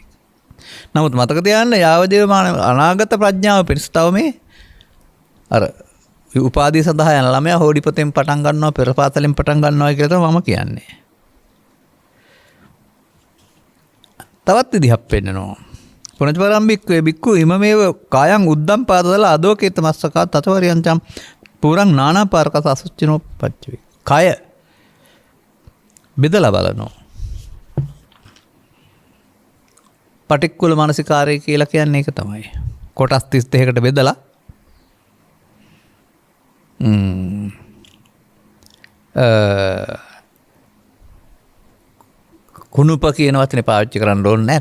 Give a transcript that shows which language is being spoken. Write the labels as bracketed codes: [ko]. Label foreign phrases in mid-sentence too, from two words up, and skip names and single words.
[si] නමුත් මතක තියාගන්න යාවදේව අනාගත ප්‍රඥාව පිණිස තව මේ අර උපාදී සඳහා යන ළමයා හෝඩිපතෙන් පටන් ගන්නවා පෙරපාතලෙන් පටන් ගන්නවා කියලා තමයි මම කියන්නේ. තවත් විදිහක් පෙන්නනවා. [pi] පුනජ්වරම්බික්වේ බික්කු ඉමමේව කායං උද්දම් පාදදලා අදෝකේත මස්සකා තතවරියංචම් පුරං නානාපාරක අසුච්චිනෝ පච්චවේ. [si] කය බෙදලා බලනවා. පටික්කුල මානසිකාරය කියලා කියන්නේ ඒක තමයි. කොටස් 32කට බෙදලා කුණුප කියන වචනේ පාවිච්චි කරන්න ඕනේ නැහැ.